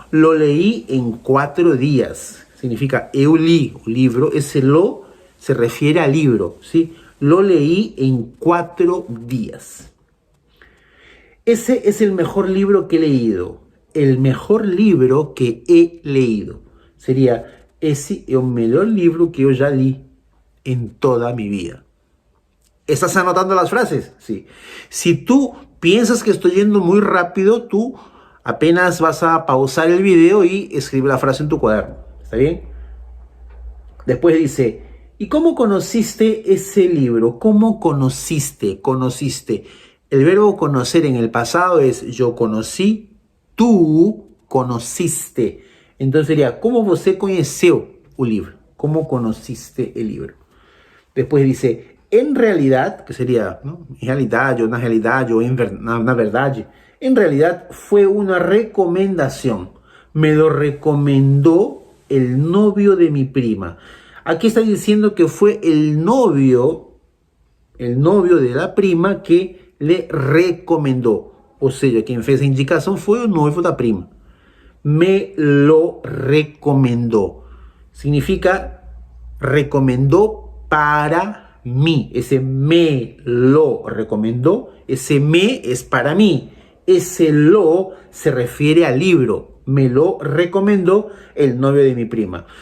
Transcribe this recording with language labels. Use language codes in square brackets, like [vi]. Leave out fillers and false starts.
[es] Lo leí en 4 días. Significa [pt] eu li o libro. [es] Ese lo se refiere al libro, ¿sí? Lo leí en 4 días. Ese es el mejor libro que he leído. El mejor libro que he leído. [pt] Sería: esse é o melhor livro que eu já li [es] en toda mi vida. ¿Estás anotando las frases? Sí. Si tú piensas que estoy yendo muy rápido, tú apenas vas a pausar el video y escribe la frase en tu cuaderno. ¿Está bien? Después dice: ¿y cómo conociste ese libro? ¿Cómo conociste? Conociste. El verbo conocer en el pasado es yo conocí, tú conociste. [pt] Entonces sería: ¿cómo você conheceu o libro? [es] ¿Cómo conociste el libro? Después dice: en realidad, que sería, ¿no? En realidad, o [pt] na realidade, o na verdade. [es] En realidad fue una recomendación. Me lo recomendó el novio de mi prima. Aquí está diciendo que fue el novio de la prima que le recomendó. [pt] Ou seja, quem fez a indicação foi o noivo da prima. [es] Me lo recomendó. Significa recomendó para mí. Ese me lo recomendó, ese me es para mí. Ese lo se refiere al libro. Me lo recomendó el novio de mi prima.